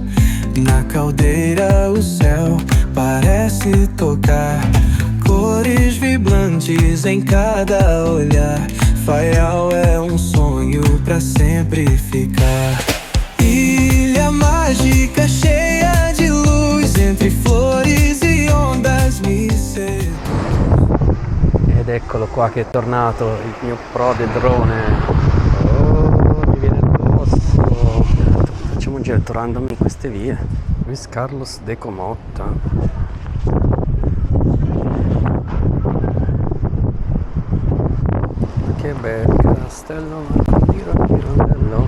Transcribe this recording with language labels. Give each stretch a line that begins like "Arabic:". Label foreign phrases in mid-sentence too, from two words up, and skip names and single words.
Portuguese: Na caldeira o céu parece tocar. Cores vibrantes em cada olhar. Faial é sonho pra sempre ficar. Ilha mágica cheia de luz. Entre flores e ondas mi seduz.
Italian: Ed eccolo qua che è tornato il mio prode drone. Oh, mi viene addosso. Facciamo un giro randomi in queste vie. Luis Carlos de Comotta. Che bel castello Mirandello.